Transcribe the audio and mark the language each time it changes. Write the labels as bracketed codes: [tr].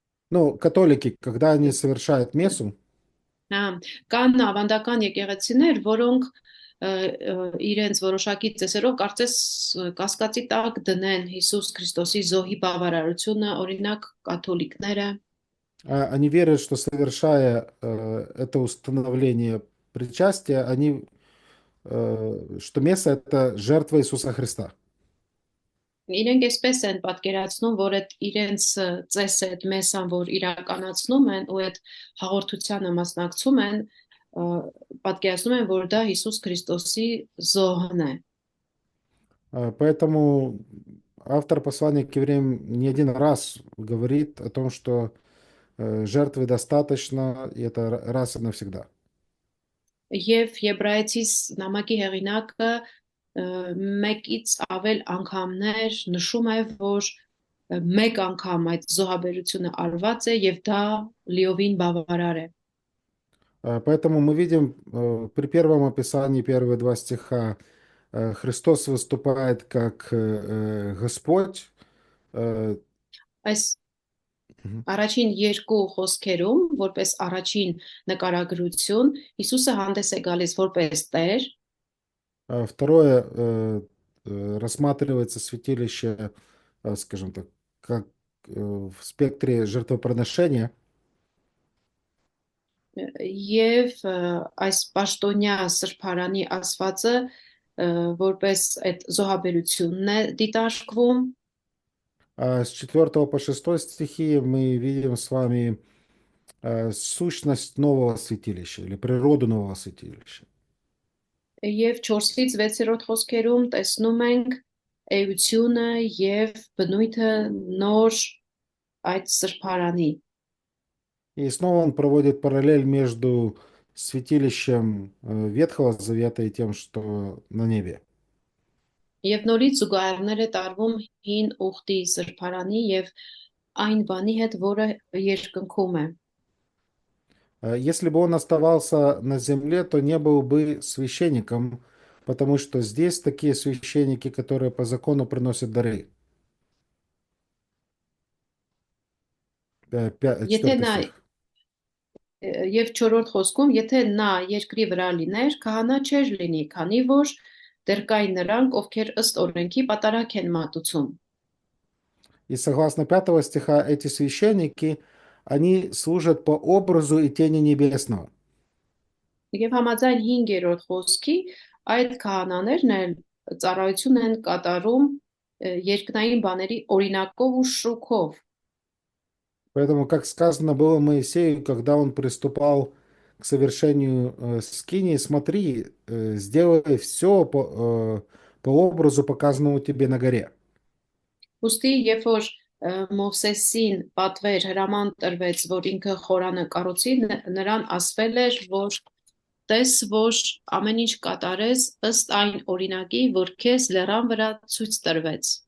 [ru] Ну, католики, когда они совершают мессу, [hy] կան ավանդական եկեղեցիներ, որոնք իրենց որոշակի ծեսերով կարծես կասկածի տակ դնեն Հիսուս Քրիստոսի զոհի բավարարությունը, օրինակ կաթոլիկները [ru] они верят, что совершая это установление причастия, что месса это жертва Иисуса Христа. [hy] իրենք այսպես են պատկերացնում, որ այդ իրենց ծեսը, այդ մեսան, որ իրականացնում են ու այդ հաղորդությանը մասնակցում են, պատկերացնում են, որ դա Հիսուս Քրիստոսի զոհն է։ [ru] Поэтому автор послания к евреям не один раз говорит о том, что жертвы достаточно, и это раз и навсегда. [hy] Եվ Եբրայեցիս նամակի հեղինակը մեկից ավել անգամներ նշում է, որ մեկ անգամ այդ զոհաբերությունը արված է եւ դա լիովին բավարար է։ [ru] Поэтому мы видим при первом описании, первые два стиха, Христос выступает как Господь. [hy] Այս առաջին երկու խոսքերում, որպես առաջին նկարագրություն, Հիսուսը հանդես է գալիս որպես Տեր, [ru] Второе, рассматривается святилище, скажем так, как в спектре жертвоприношения. [hy] եւ այս պաշտոնյա սրբարանի ասվածը որպես այդ զոհաբերությունն է դիտարկվում [ru] А с 4 по 6 стихи мы видим с вами сущность нового святилища или природу нового святилища. [hy] եւ 4-ից 6-րդ խոսքերում տեսնում ենք էությունը եւ բնույթը նոր այդ սրբարանի [ru] И снова он проводит параллель между святилищем Ветхого Завета и тем, что на небе. [hy] Եվ նորից զուգահեռներ է տարվում հին ուխտի սրբարանի եւ այն բանի հետ, որը երկնքում է։ [ru] Если бы он оставался на земле, то не был бы священником, потому что здесь такие священники, которые по закону приносят дары. [hy] Եթե 4 նա [ru] стих. [hy] եւ 4-րդ խոսքում, եթե նա երկրի վրա լիներ, քահանա չէր լինի, քանի որ դեռ կային նրանք, ովքեր ըստ օրենքի պատարագ են մատուցում։ [ru] И согласно 5 стиха, эти священники, они служат по образу и тени небесного. [hy] Եվ համաձայն 5-րդ խոսքի, այդ քահանաներն էլ ծառայություն են կատարում երկնային բաների օրինակով ու շուքով։ [ru] Поэтому, как сказано было Моисею, когда он приступал к совершению скинии, смотри, сделай все по образу, показанному тебе на горе. [hy] Ոստի երբ որ Մովսեսին պատվեր հրաման տրվեց, որ ինքը խորանը կառուցի, նրան ասվել էր, որ տես, որ ամեն ինչ կատարես ըստ այն օրինակի, որ քեզ լեռան վրա ցույց տրվեց։